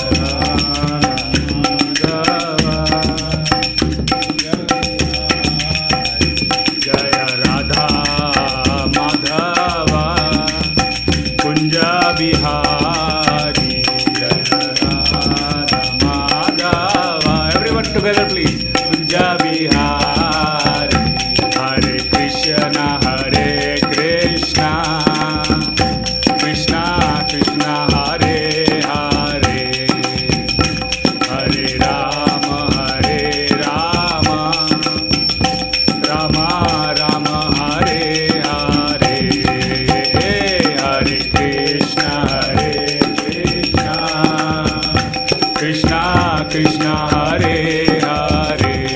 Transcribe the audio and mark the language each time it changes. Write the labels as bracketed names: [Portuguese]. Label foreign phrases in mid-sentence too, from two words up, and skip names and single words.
[Hindi] राधा माधवा कुंज बिहारी जय राधा माधवा [English] everyone together please [Hindi] कुंज बिहारी हरे कृष्णा [Sanskrit] कृष्णा कृष्णा हरे हरे हरे राम राम राम हरे हरे हरे कृष्णा कृष्णा कृष्णा हरे हरे